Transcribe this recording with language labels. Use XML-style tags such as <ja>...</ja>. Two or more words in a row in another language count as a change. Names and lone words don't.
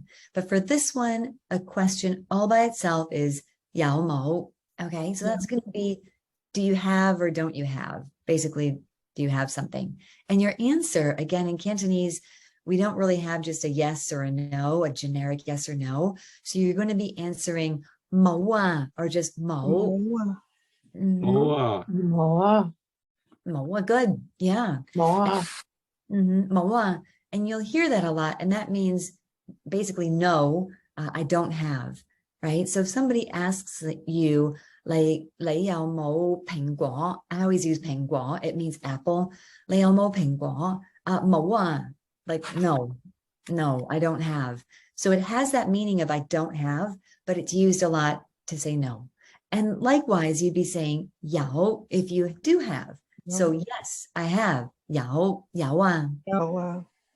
<en>But for this one, a question all by itself is</en> <yue>有冇.</yue> <en>Okay, so that's going to be, do you have or don't you have? Basically, do you have something? And your answer, again, in Cantonese, we don't really have just a yes or a no, a generic yes or no. So you're going to be answering mo or just mo. Mo. Mo, Mo, good. Yeah. Mo, Mo. And you'll hear that a lot. And that means basically, no, I don't have. Right. So if somebody asks you, like,</en> <yue>你有冇蘋果?</yue> <en>I always use 蘋果. It means apple.</en> <yue>你有冇蘋果? 冇啊.</yue> <en>Like, no, I don't have. So it has that meaning of I don't have, but it's used a lot to say no. And likewise, you'd be saying 有 if you do have. So yes, I have.</en> <yue>有啊.</yue> <en>Yao,</en>